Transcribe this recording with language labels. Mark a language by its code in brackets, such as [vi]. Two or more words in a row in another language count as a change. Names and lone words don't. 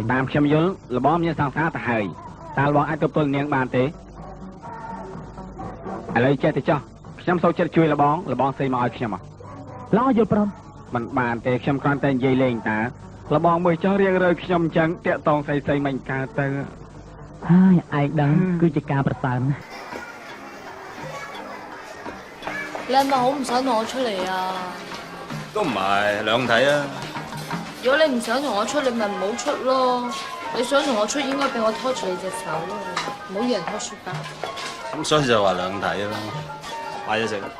[km] តាមខ្ញុំយល់លបងមានសង្សារទៅហើយតើលបងអាចទល់នាងបានទេឥឡូវចេះទៅចោះខ្ញុំសូវចិត្តជួយលបងស្រីមកឲ្យខ្ញុំ ឡោយល់ព្រម មិនបានទេខ្ញុំគ្រាន់តែនិយាយលេងតើលបងមើលចោះរៀងរើខ្ញុំអញ្ចឹងតាក់តងស្រីមិនកើតទៅ ហើយឯងដឹងគឺជាការប្រសើរណាស់ [yue] 你係咪好唔想同我出嚟啊？都唔係兩睇啊！如果你唔想同我出，你咪唔好出咯。你想同我出，應該俾我拖住你隻手咯，唔好一人拖書包。咁所以就話兩睇啦，買咗食。